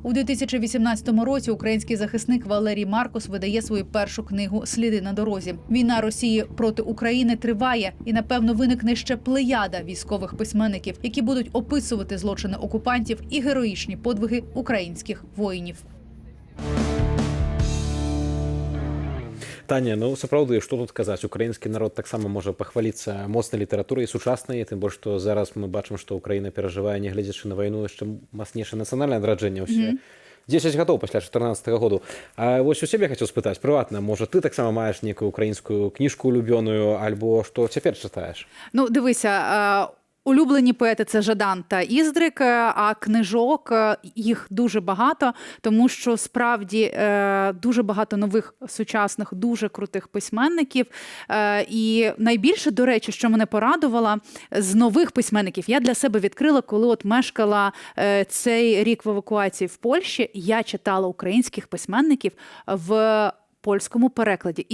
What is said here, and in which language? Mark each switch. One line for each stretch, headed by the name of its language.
Ukrainian: У 2018 році український захисник Валерій Маркус видає свою першу книгу «Сліди на дорозі». Війна Росії проти України триває, і, напевно, виникне ще плеяда військових письменників, які будуть описувати злочини окупантів і героїчні подвиги українських воїнів.
Belarusian: Таня, ну сапраўды, што тут казаць, украінскі народ таксама можа пахваліцца моцнай літаратурай сучаснай, тым больш што зараз мы бачым, што Украіна перажывае, нягледзячы на вайну, яшчэ мацнейшае нацыянальнае адраджэнне ўсе. 10 гадоў пасля 14 году. А вось у цябе хацеў спытаць прыватна, можа ты таксама маеш нейкую украінскую кніжку улюбёную, альбо што цяпер чытаеш?
Ukrainian: Ну, дивися, улюблені поети – це Жадан та Іздрик, а книжок їх дуже багато, тому що справді дуже багато нових сучасних, дуже крутих письменників. І найбільше, до речі, що мене порадувало, з нових письменників я для себе відкрила, коли от мешкала цей рік в евакуації в Польщі, я читала українських письменників в польському перекладі.